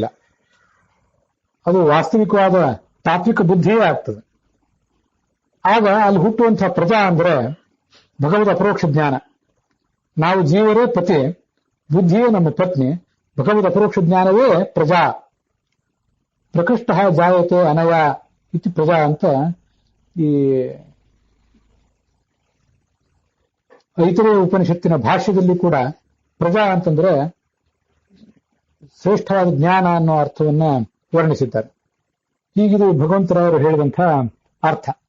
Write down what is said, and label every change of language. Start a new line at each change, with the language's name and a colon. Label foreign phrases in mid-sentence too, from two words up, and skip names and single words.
Kannada: ಅದು ವಾಸ್ತವಿಕವಾದ ತಾತ್ವಿಕ ಬುದ್ಧಿಯೇ ಆಗ್ತದೆ. ಆಗ ಅಲ್ಲಿ ಹುಟ್ಟುವಂತಹ ಪ್ರಜಾ ಅಂದ್ರೆ ಭಗವದ್ ಅಪರೋಕ್ಷ ಜ್ಞಾನ. ನಾವು ಜೀವರೇ ಪತಿ, ಬುದ್ಧಿಯೇ ನಮ್ಮ ಪತ್ನಿ, ಭಗವದ್ ಅಪರೋಕ್ಷ ಜ್ಞಾನವೇ ಪ್ರಜಾ.
Sanskrit: ಪ್ರಕೃಷ್ಟ ಜಾಯತೆ ಅನಯ ಇತಿ ಪ್ರಜಾ
Kannada: ಅಂತ ಈ ಐತರೇಯ ಉಪನಿಷತ್ತಿನ ಭಾಷ್ಯದಲ್ಲಿ ಕೂಡ ಪ್ರಜಾ ಅಂತಂದ್ರೆ ಶ್ರೇಷ್ಠವಾದ ಜ್ಞಾನ ಅನ್ನೋ ಅರ್ಥವನ್ನ ವರ್ಣಿಸಿದ್ದಾರೆ. ಹೀಗಿದು ಭಗವಂತರವರು ಹೇಳಿದಂತಹ ಅರ್ಥ.